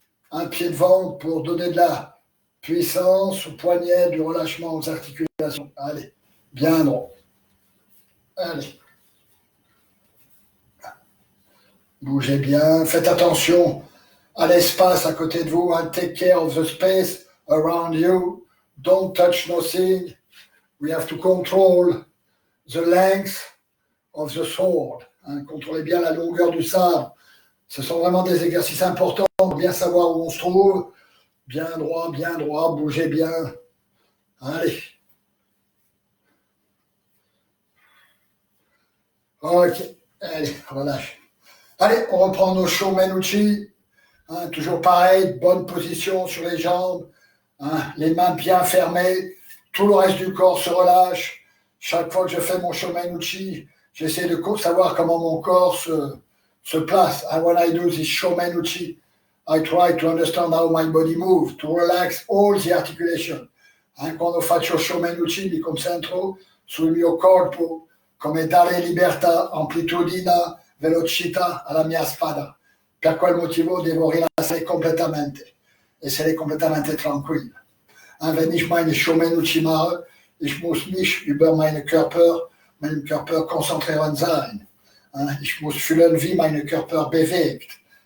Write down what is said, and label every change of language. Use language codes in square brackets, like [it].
[fr] un pied devant pour donner de la puissance au poignet, du relâchement aux articulations. Allez, bien droit. Allez. Bougez bien, faites attention à l'espace à côté de vous. [en] Take care of the space around you. Don't touch nothing. We have to control the length of the sword. [fr] Contrôlez bien la longueur du sabre. Ce sont vraiment des exercices importants pour bien savoir où on se trouve. Bien droit, bougez bien. Allez. Ok, allez, relâche. Allez, on reprend nos Shomenuchi. Toujours pareil, bonne position sur les jambes. Les mains bien fermées. Tout le reste du corps se relâche. Chaque fois que je fais mon Shomenuchi, j'essaie de savoir comment mon corps se place. [en] And when I do this Shomenuchi, I try to understand how my body moves, to relax all the articulation. [it] Quando faccio Shomenuchi mi concentro sul mio corpo, come dare libertà, amplitudine, velocità alla mia spada. Per quel motivo devo rilassare completamente, essere completamente tranquillo. [de] Wenn ich meine Shomenuchi mache, ich muss mich über meinen Körper konzentrieren sein. Ich muss fühlen, wie mein Körper bewegt.